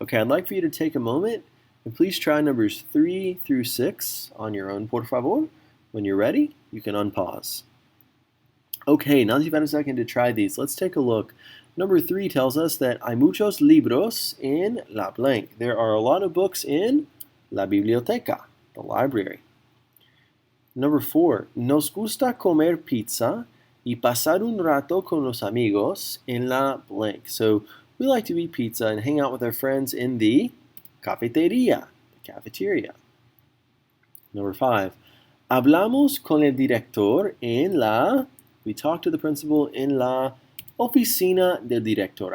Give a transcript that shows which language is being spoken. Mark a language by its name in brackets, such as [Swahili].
[English] Okay, I'd like for you to take a moment and please try numbers 3 through 6 on your own, por favor. When you're ready, you can unpause. Okay, now that you've had a second to try these, let's take a look. Number 3 tells us that [Spanish] hay muchos libros en la [English] blank. There are a lot of books in la biblioteca, the library. [Spanish] Number 4, nos gusta comer pizza y pasar un rato con los amigos en la blank. [English] So we like to eat pizza and hang out with our friends in the cafetería, the cafeteria. [Spanish] Number 5, hablamos con el director en la, [English] we talk to the principal in [Spanish] la oficina del director.